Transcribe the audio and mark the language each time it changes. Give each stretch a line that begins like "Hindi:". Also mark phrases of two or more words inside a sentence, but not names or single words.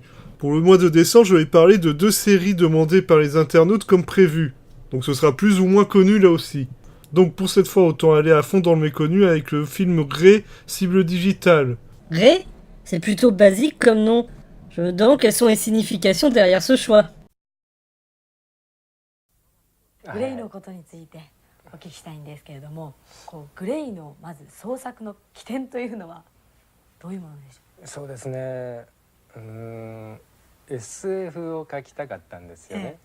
French: Pour le mois de décembre, je vais parler de 2 séries demandées par les internautes comme prévu. Donc ce sera plus ou moins connu là aussi. Donc pour cette fois, autant aller à fond dans le méconnu avec le film Grey, cible digitale. Ré? C'est plutôt basique comme nom. Je me demande quelles sont les significations derrière ce choix.
Japanese: グレイのことについてお聞きしたいんですけれども、グレイのまず創作の起点というのはどういうものでしょう。そうですね。SF を書きたかったんですよね。